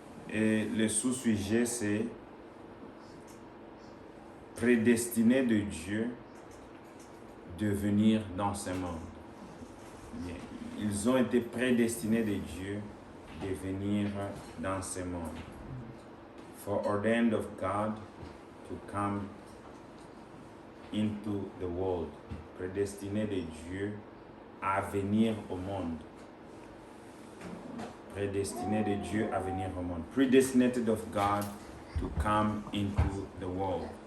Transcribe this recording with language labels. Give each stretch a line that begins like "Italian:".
French: Et le sous-sujet, c'est prédestiné de Dieu de venir dans ce monde. Bien, ils ont été prédestinés de Dieu de venir dans ce monde.
English: Foreordained of God to come into the world.
French: Prédestiné de Dieu à venir au monde. Prédestiné de Dieu à venir au monde.
English: Predestinated of God to come into the world.